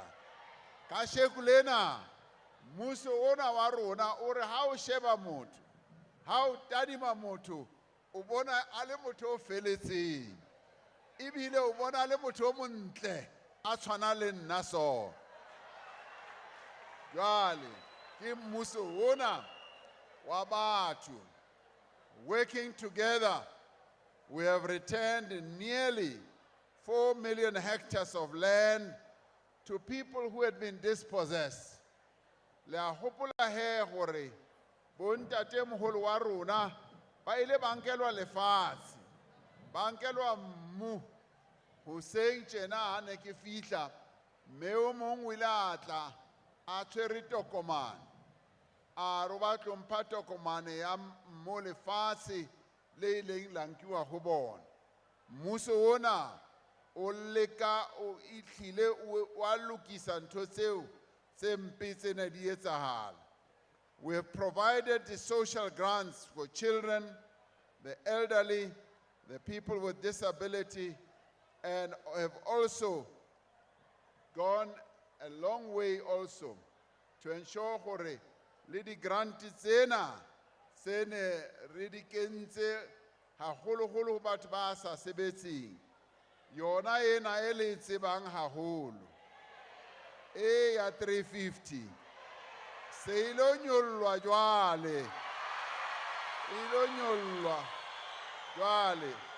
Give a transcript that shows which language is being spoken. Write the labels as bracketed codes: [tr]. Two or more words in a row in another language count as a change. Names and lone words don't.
[st] Kasheko lena mmuso ona wa rona o re ha o sheba motho, ha o tadima motho o bona a le motho o feletseng, ebile o bona a le motho o montle a tshwana le nna so. Jwale ke mmuso ona wa batho. [en] Working together, we have returned nearly 4 million hectares of land to people who had been dispossessed. [st] Le a hopola he gore bontate moholo wa rona ba ile ba nkelwa lefatshe, ba nkelwa mmu. Hoseng tjena ha ne ke fihla, mme o mong o ile a tla a tshwere tokomane a re ba tlo mpha tokomane ya mmu lefatshe le ileng la nkiwa ho bona. Mmuso ona o leka o itlhile wa lokisa ntho tseo tse mpe tse ne di etsahala. [en] We have provided the social grants for children, the elderly, the people with disability, and have also gone a long way also to ensure [st] gore le di grant tsena tsene re di kentse haholo-holo ho batho ba sa sebetseng. Yona ena e le tsebang haholo e ya 350 se ilo nyollwa jwale, ilo nyollwa jwale.